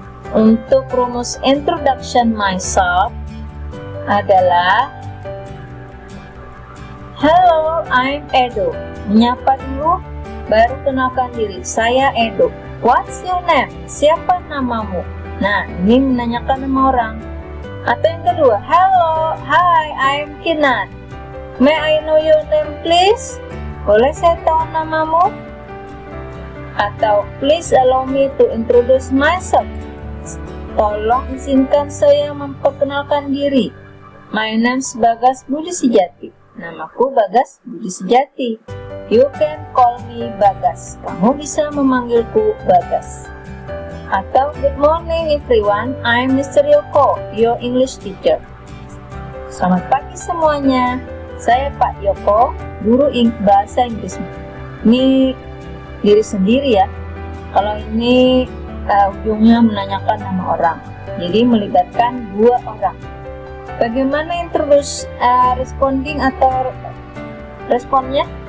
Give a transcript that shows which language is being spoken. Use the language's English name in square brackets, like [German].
[Indonesian] Untuk rumus [English] introduction myself [Indonesian] adalah [English] hello, I'm Edo. [Indonesian] Menyapa dulu, baru kenalkan diri, saya Edo. [English] What's your name? [Indonesian] Siapa namamu? Nah, ini menanyakan nama orang. Atau yang kedua, [English] hello, hi, I'm Kinan. May I know your name please? [Indonesian] Boleh saya tahu namamu? [English] Atau please allow me to introduce myself. [Indonesian] Tolong izinkan saya memperkenalkan diri. [English] My name's [Indonesian] Bagas Budi Sejati. Namaku [English] Bagas Budi Sejati. You can call me Bagas. [Indonesian] Kamu bisa memanggilku Bagas. [English] Atau good morning everyone, I'm Mr. Yoko, your English teacher. [Indonesian] Selamat pagi semuanya. Saya Pak Yoko, guru bahasa Inggris. Ini diri sendiri ya. Kalau ini ujungnya menanyakan nama orang, jadi melibatkan dua orang. Bagaimana introduce responding atau responnya?